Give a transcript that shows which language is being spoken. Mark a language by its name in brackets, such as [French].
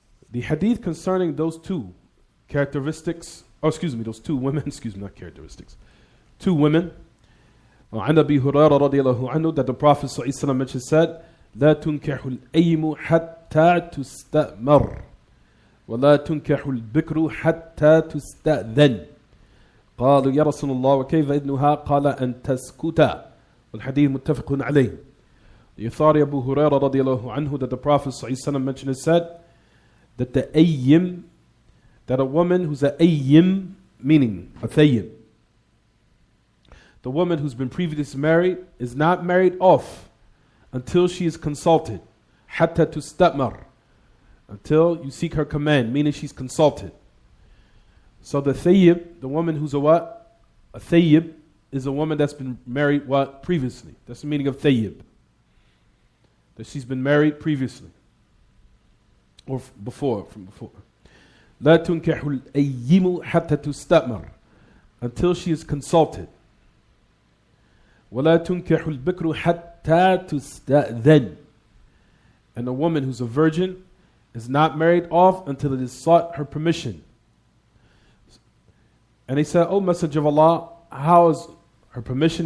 [English] The hadith concerning those two characteristics, those two women, [Arabic] not characteristics, two women, وعن أبي هريرة رضي الله عنه, [English] that the Prophet [Arabic] صلى الله عليه وسلم [English] mentioned, said, [Arabic] لا تنكح الأيم حتى تستأمر ولا تنكح البكر حتى تستأذن. قالوا يا رسول الله وكيف إذنها؟ قال أن تسكت. والحديث متفق عليه. [English] The authority Abu Hurairah [Arabic] رضي الله عنه, [English] that the Prophet [Arabic] صلى الله عليه وسلم [English] mentioned, said that the ayyim, that a woman who's a ayyim, meaning a thayyib, the woman who's been previously married, is not married off until she is consulted. Hatta tustamar, until you seek her command, meaning she's consulted. So the thayyib, the woman who's a what? A thayyib is a woman that's been married what? Previously. That's the meaning of thayyib. That she's been married previously. Or from before. [Arabic] لا تنكح الأيم حتى تستأمر, [English] until she is consulted. [Arabic] ولا تنكح البكر حتى تستأذن, [English] and a woman who's a virgin is not married off until it is sought her permission. And he said, O Messenger of Allah, how is her permission?